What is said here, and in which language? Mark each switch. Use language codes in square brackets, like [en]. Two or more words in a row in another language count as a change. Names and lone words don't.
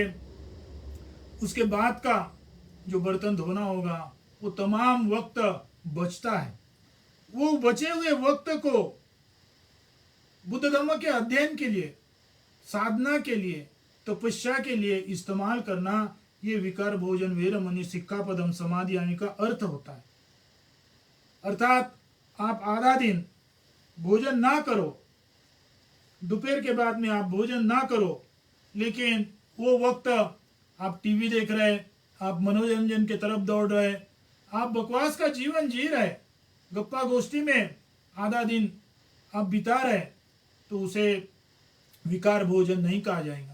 [hi] उसके बाद का जो बर्तन धोना होगा, वो तमाम वक्त बचता है। वो बचे हुए वक्त को बुद्ध धर्म के अध्ययन के लिए, साधना के लिए, तपस्या के लिए इस्तेमाल करना, ये [pi] विकार भोजन वेरमणि सिक्खापदम समाधियामी [hi] का अर्थ होता है। अर्थात आप आधा दिन भोजन ना करो, दोपहर के बाद में आप भोजन ना करो, लेकिन वो वक्त आप टीवी देख रहे, आप मनोरंजन के तरफ दौड़ रहे, आप बकवास का जीवन जी रहे, गप्पा गोष्ठी में आधा दिन आप बिता रहे, तो उसे विकार भोजन नहीं कहा जाएगा।